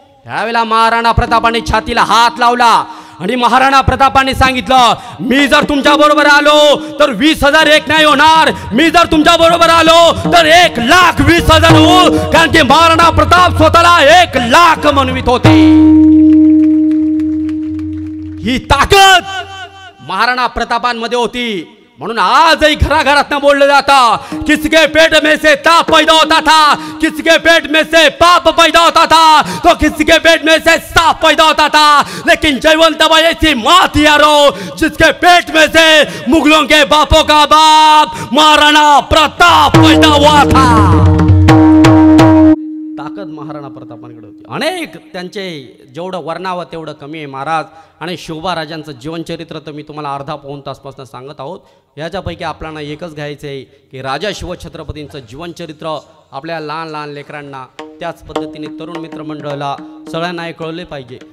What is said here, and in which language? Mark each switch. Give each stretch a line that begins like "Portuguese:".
Marathi: त्यावेळेला महाराणा प्रतापाने छातीला हात लावला आणि महाराणा प्रतापाने सांगितलं, मी जर तुमच्या बरोबर आलो तर 20,000 एक नाही होणार, मी जर तुमच्या बरोबर आलो तर 1,20,000 होऊ. कारण की महाराणा प्रताप स्वतःला 1,00,000 म्हणवित होते. ही ताकद महाराणा प्रतापांमध्ये होती. म्हणून आजही घराघरात बोललं जातं,
Hindi: किसके पेट में से ताप पैदा होता था, किसके पेट में से पाप पैदा होता था, तो किसके पेट में से सांप पैदा होता था. लेकिन जयवंतबाई ऐसी मां थी यारो, जिसके पेट में से मुगलों के बापों का बाप महाराणा प्रताप पैदा हुआ था.
Marathi: ताकद महाराणा प्रतापांकडे होती. अनेक त्यांचे जेवढं वर्णावं तेवढं कमी आहे महाराज. आणि शिवबाराजांचं जीवनचरित्र तर मी तुम्हाला अर्धा पाऊण तासपासून सांगत आहोत. याच्यापैकी आपल्याला एकच घ्यायचं आहे की राजा शिवछत्रपतींचं जीवनचरित्र आपल्या लहान लहान लेकरांना, त्याच पद्धतीने तरुण मित्रमंडळाला सगळ्यांना हे कळले पाहिजे.